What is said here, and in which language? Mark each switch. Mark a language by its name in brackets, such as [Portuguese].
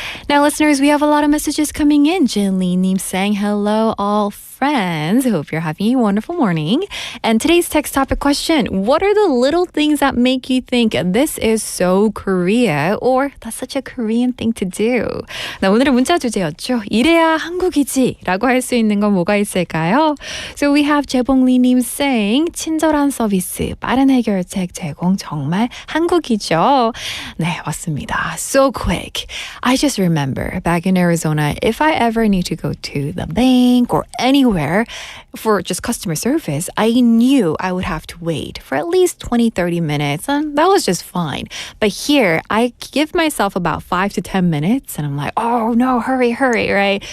[English] Now, listeners, we have a lot of messages coming in. Jinli-nim saying hello, all friends. Hope you're having a wonderful morning. And today's text topic question, what are the little things that make you think this is so Korea or that's such a Korean thing to do? [Korean] 나 오늘의 문자 주제였죠. 이래야 한국이지 라고 할 수 있는 건 뭐가 있을까요? [English] So we have [Korean] 재봉리님 saying 친절한 서비스, 빠른 해결책 제공 정말 한국이죠. 네, 맞습니다. [English] So quick. I just remember back in Arizona, if I ever need to go to the bank or anywhere for just customer service, I knew I would have to wait for at least 20-30 minutes, and that was just fine. But here, I give myself about 5 to 10 minutes, and I'm like, oh no, hurry, right?